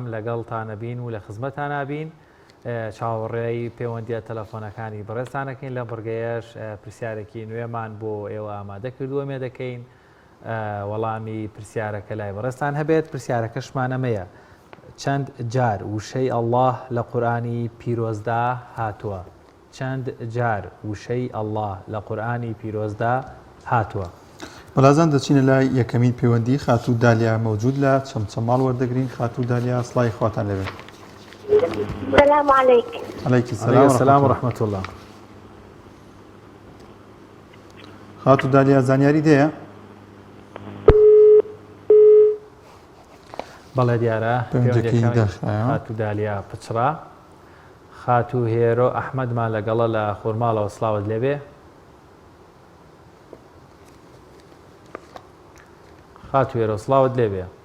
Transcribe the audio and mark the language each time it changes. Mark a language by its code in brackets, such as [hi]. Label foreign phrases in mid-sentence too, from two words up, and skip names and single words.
[ckb] لەگەڵتانەبین و لە خزمەتانابین چاوەڕێی پەیوەندیە تەلەفۆنەکانی بەڕێزتانەکەین لە بڕگەیەش پرسیارێکی نوێمان بۆ ئێوە ئامادە کردووەمێ دەکەین وەڵامی پرسیارەکە لای بەڕێزتان هەبێت پرسیارەکەشمان ئەمەیە چەند جار وشەی ئەڵڵاه لە قورئانی پیرۆزدا هاتووە چەند جار وشەی ئەڵڵاه لە قورئانی پیرۆزدا هاتووە بەڵازان دەچینە لای یەکەمین پەیوەندی خاتوو دالیا مەوجود لە چەمچەماڵ وەردەگرین خاتوو دالیا سڵای خواتان لەبێت [ar] السلام عليكم عليك السلام ورحمة الله [ckb] خاتوو دالیا زانیاری دەیە بەڵێ دیارە خاتوو دالیا پچڕا خاتوو هێرۆ ئەحمەدمان لەگەڵە لە خۆرماڵەوە سڵاوت لێبێ خاتوو هێرۆ سڵاوت لێبێ